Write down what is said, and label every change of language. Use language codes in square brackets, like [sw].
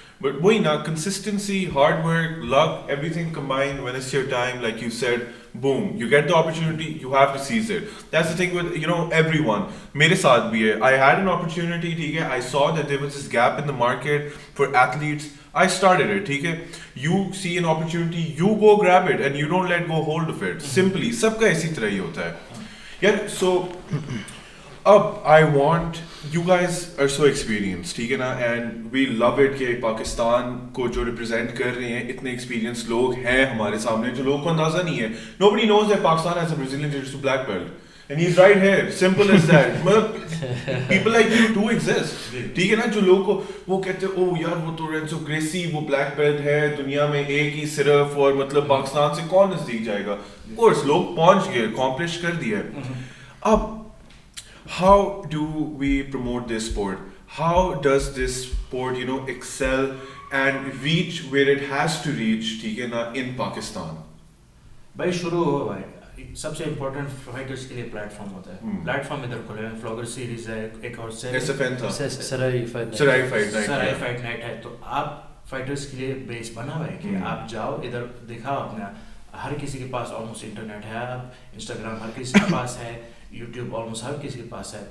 [en] But consistency, hard work, luck, everything combined, when it's your time, like you said, boom, you get the opportunity, you have to seize it. That's the thing with, everyone. [hi] Mere saath bhi hai. [en] I had an opportunity, I saw that there was this gap in the market for athletes. I started it, You see an opportunity, you go grab it and you don't let go hold of it. [hi] Simply, sabka aisi tarah hi hota hai. [en] Yeah, so I want, you guys are so experienced, and we love it [hi] कि पाकिस्तान को जो represent कर रहे हैं, इतने experienced लोग हैं हमारे सामने जो लोगों को अंदाजा नहीं है. [en] Nobody knows that Pakistan has a Brazilian jiu-jitsu black belt, and he's right here. Simple as that. People like you do exist. [hi] जो लोग को वो कहते हैं, oh यार वो तो Renzo Gracie वो black belt है, दुनिया में एक ही सिर्फ, और मतलब पाकिस्तान से कौन नजदीक जाएगा? Of course लोग पहुंच गए, accomplish कर दिया. [en] अब how do we promote this sport? How does this sport, excel and reach where it has to reach, in Pakistan? [hi] भाई शुरू हो भाई, सबसे इम्पोर्टेंट फाइटर्स के लिए प्लेटफॉर्म होता है. प्लेटफॉर्म इधर खोले हैं, फ्लॉगर सीरीज है, एक और SFN था, सराय फाइट नाइट है. तो आप फाइटर्स के लिए बेस बना हुआ है कि आप जाओ इधर दिखाओ अपना. हर किसी के पास ऑलमोस्ट इंटरनेट है, इंस्टाग्राम हर किसी के पास है, यूट्यूब ऑलमोस्ट हर किसी के पास है.